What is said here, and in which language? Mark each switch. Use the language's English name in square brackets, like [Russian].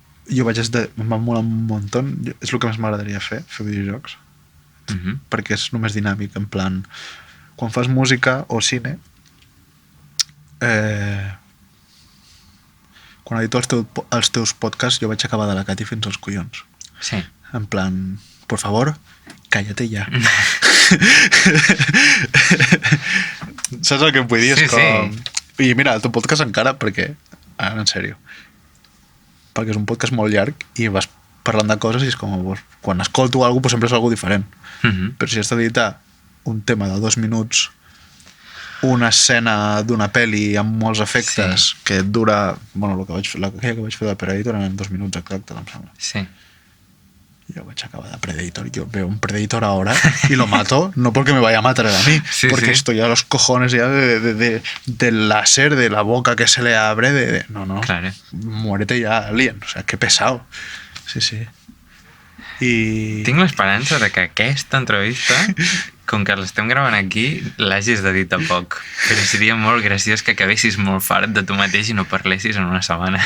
[Catalan] Jo em va molar un munt. És el que més m'agradaria fer videojocs. Perquè és només dinàmic, en plan, quan fas música o cine, quan edito els teus podcasts jo vaig acabar de la Cati fins als collons. Sí. [Spanish] En plan, por favor, cállate ya. [Catalan] Saps el que em vull dir? Sí, com... I mira, el teu podcast encara, perquè, ara en sèrio, perquè és un podcast molt llarg i vas parlant de coses i és com, quan escolto alguna cosa, sempre és alguna diferent. Però si has d'editar un tema de 2 minuts, una escena d'una pel·li amb molts efectes que dura... Bueno, aquella que vaig fer de Predator en 2 minuts exacte, em sembla. Sí. Yo vaig acabar de Predator. [Spanish] Yo veo un Predator ahora y lo mato, no porque me vaya a matar a mí, porque estoy a los cojones ya del láser, de la boca que se le abre, no. Claro. Muérete ya, alien. O sea, qué pesado. Sí. [Catalan] Tinc l'esperança de que aquesta entrevista, com que l'estem gravant aquí, l'hagis d'editar poc. Però seria molt graciós que acabessis molt fart de tu mateix i no parlessis en una setmana.